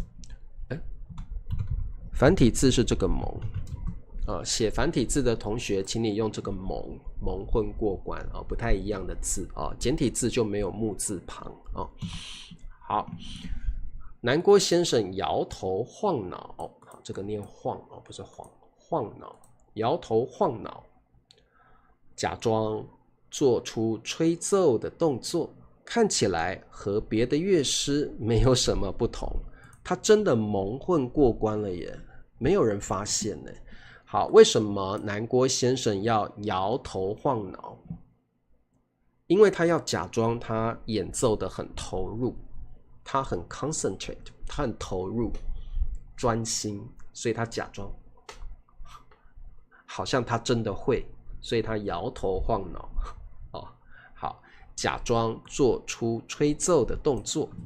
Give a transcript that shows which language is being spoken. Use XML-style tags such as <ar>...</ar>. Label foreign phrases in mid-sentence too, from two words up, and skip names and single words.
<zh>繁体字是這個蒙寫繁体字的同學，請你用這個蒙混過關不太一樣的字簡體字就沒有木字旁好，南郭先生搖頭晃腦這個念晃不是晃腦，搖頭晃腦，假裝做出吹奏的動作，看起來和別的樂師沒有什麼不同。他真的蒙混過關了耶，沒有人發現呢。好，為什麼南郭先生要搖頭晃腦？因為他要假裝他演奏的很投入，他很 concentrate， 他很投入專心，所以他假裝好像他真的会，所以他摇頭晃腦好，假裝做出吹奏的动作，</zh>